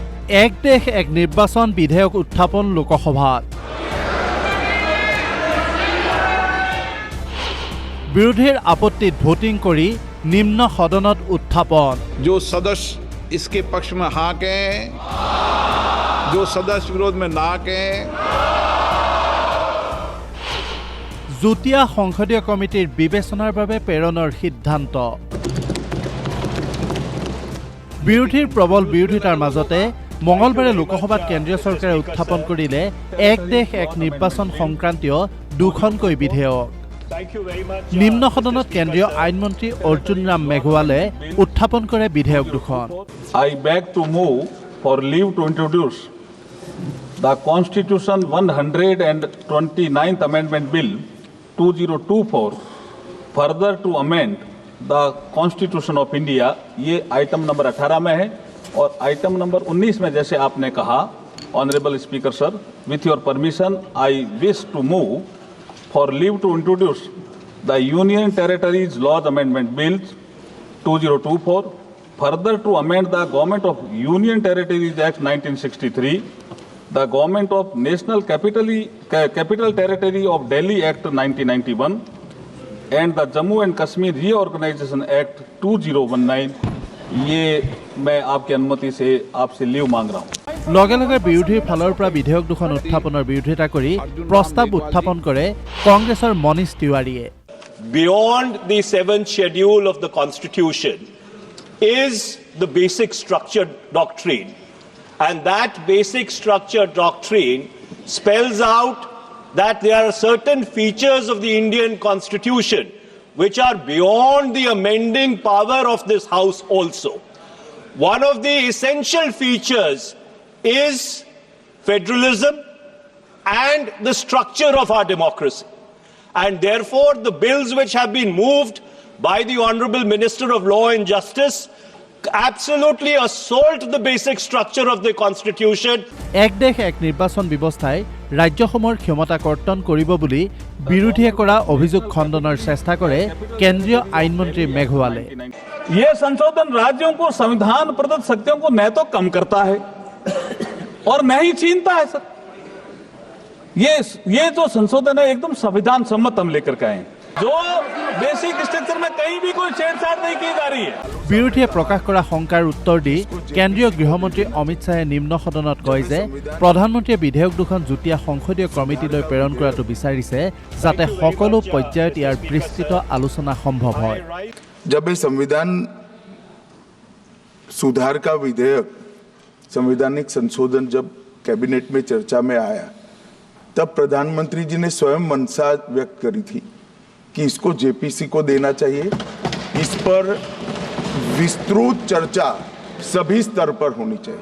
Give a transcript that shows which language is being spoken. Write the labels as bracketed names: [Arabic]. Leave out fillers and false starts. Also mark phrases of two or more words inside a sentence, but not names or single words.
[Assamese] এক দেশ এক নিৰ্বাচন বিধেয়ক উত্থাপন লোকসভাত বিৰোধীৰ আপত্তিত ভোটিং কৰি নিম্ন সদনত উত্থাপন [Hindi] जो सदस्य इसके पक्ष में हाँ कहें, जो सदस्य विरोध में ना कहें। [Assamese] যুটীয়া সংসদীয় কমিটিৰ বিবেচনাৰ বাবে প্ৰেৰণৰ সিদ্ধান্ত বিৰোধীৰ প্ৰবল বিৰোধিতাৰ মাজতে মঙলবাৰে লোকসভাত কেন্দ্ৰীয় চৰকাৰে উত্থাপন কৰিলে এক দেশ এক নিৰ্বাচন সংক্ৰান্তীয় দুখনকৈ বিধেয়ক নিম্ন সদনত কেন্দ্ৰীয় আইন মন্ত্ৰী অৰ্জুন ৰাম মেঘৱালে উত্থাপন কৰে বিধেয়ক দুখন [English] I beg to move for leave to introduce the Constitution 129th Amendment Bill 2024 further to amend the Constitution of India। [Hindi] ये आइटम नंबर 18 में है और आइटम नंबर 19 में जैसे आपने कहा ऑनरेबल [English] Speaker sir, with your permission I wish to move for leave to introduce the Union Territories Laws Amendment Bill 2024, further to amend the Government of Union Territories Act 1963, the Government of National Capital Territory of Delhi Act 1991, and the Jammu and Kashmir Reorganization Act 2019। [Hindi] ये मैं आपकी अनुमति से आपसे लीव मांग रहा हूँ। [Assamese] লগে লগে বিৰোধীৰ ফালৰ পৰা বিধেয়ক দুখন উত্থাপনৰ বিৰোধিতা কৰি প্ৰস্তাৱ উত্থাপন কৰে কংগ্ৰেছৰ মনীষ তিৱাৰীয়ে [English] Beyond the 7th schedule of the Constitution is the basic structure doctrine, and that basic structure doctrine spells out that there are certain features of the Indian Constitution which are beyond the amending power of this House also. One of the essential features is federalism and the structure of our democracy. And therefore, the bills which have been moved by the Honorable Minister of Law and Justice absolutely assault the basic structure of the Constitution. [Assamese] এক দেশ এক নিৰ্বাচন ব্যৱস্থাই ৰাজ্যসমূহৰ ক্ষমতা কৰ্তন কৰিব বুলি বিৰোধীয়ে কৰা অভিযোগ খণ্ডনৰ চেষ্টা কৰে কেন্দ্ৰীয় আইন মন্ত্ৰী মেঘৱালে [Hindi] ये संशोधन राज्यों को संविधान प्रदत्त शक्तियों को न तो कम करता है और न ही छीनता है सर। ये जो संशोधन है एकदम संविधान सम्मत हम लेकर के आए, जो [English] basic structure [Hindi] में कहीं भी कोई छेड़छाड़ नहीं की जा रही है। [Assamese] বিৰোধীয়ে প্ৰকাশ কৰা শংকাৰ উত্তৰ দি কেন্দ্ৰীয় গৃহমন্ত্ৰী অমিত শ্বাহে নিম্ন সদনত কয় যে প্ৰধানমন্ত্ৰীয়ে বিধেয়ক দুখন যুটীয়া সংসদীয় কমিটিলৈ প্ৰেৰণ কৰাটো বিচাৰিছে যাতে সকলো পৰ্যায়ত ইয়াৰ বিস্তৃত আলোচনা সম্ভৱ হয় [Hindi] जब ये संविधान सुधार का विधेयक संवैधानिक संशोधन जब कैबिनेट में चर्चा में आया तब प्रधानमंत्री जी ने स्वयं मंशा व्यक्त करी थी कि इसको जेपीसी को देना चाहिए। इस पर विस्तृत चर्चा सभी स्तर पर होनी चाहिए।